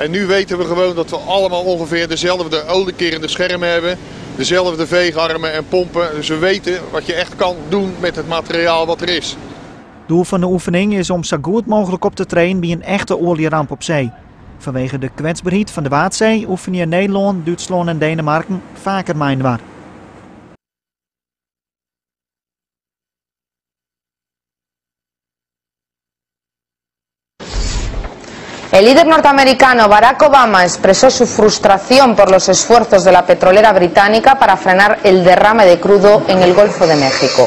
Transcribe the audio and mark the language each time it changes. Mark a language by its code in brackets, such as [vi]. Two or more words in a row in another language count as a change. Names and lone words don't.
[nl] En nu weten we gewoon dat we allemaal ongeveer dezelfde oliekerende schermen hebben, dezelfde veegarmen en pompen. Dus we weten wat je echt kan doen met het materiaal wat er is. Doel van de oefening is om zo goed mogelijk op te trainen bij een echte olieramp op zee. Vanwege de kwetsbaarheid van de Waadzee oefenen Nederland, Duitsland en Denemarken vaker mijnbaar. [es] El líder norteamericano Barack Obama expresó su frustración por los esfuerzos de la petrolera británica para frenar el derrame de crudo en el Golfo de México.